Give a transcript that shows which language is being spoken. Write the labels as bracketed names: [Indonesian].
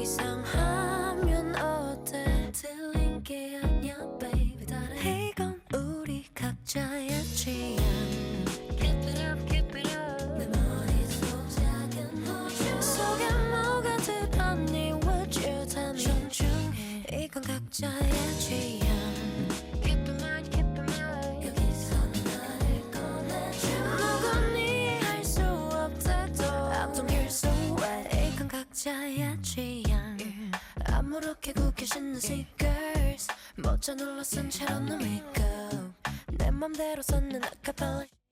[Korean] 이상하면 어때? 틀린 게 아니야 baby. 다른 이건 우리 각자의 취향. [English] Keep it up, keep it up. [Korean] 내 머릿속 작은 호주 속에 뭐가 들었니? [English] Would you tell me? [Korean] 존중해 이건 각자의 취향. [English] Keep in mind, keep in mind. [Korean] 여기서 나를 꺼내줘. 누군 이해할 수 없대도 [English] I don't care so what. [Korean] 이건 각자의 취향. 아무렇게 굳게 신는 sneakers 모자 눌러 쓴 채로 너 makeup. 내 맘대로 썼는 아카펠라.